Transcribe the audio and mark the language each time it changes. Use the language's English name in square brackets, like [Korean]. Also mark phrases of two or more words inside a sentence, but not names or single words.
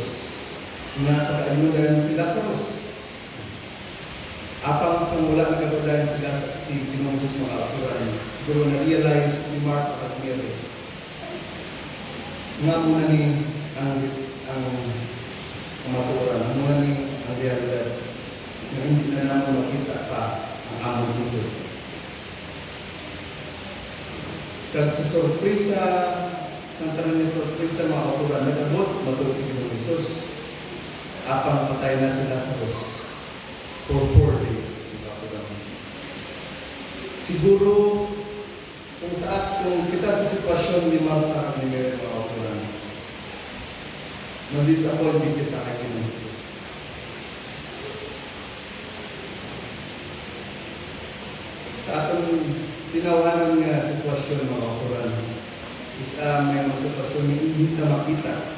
[Hiligaynon] Nga pag-anudan si Lazarus. Apang sa mula nagkatudayan sila si Ginoong Hesus mga kapatid. Siguro na-realize ni Martha at Mary. Nga muna ni ang kamaturan, muna ni ang realidad na [Filipino] hindi na naman makita pa [Hiligaynon] ang among tuto. Kag sa sorpresa, sa tanan niya sorpresa mga kauturan, nag-abot matod si Ginoong Hesus. Apang patay na si Lazarus [English] for 4 days. [Hiligaynon] Siguro, kung kita sa sitwasyon ni Martha at ni Mary mga kauturan, ma-disappoint din kita kay Ginoong Hesus. Sa atong tinawanan nga sitwasyon mga kauturan, isa may mga sitwasyon [Filipino] na hindi na makita.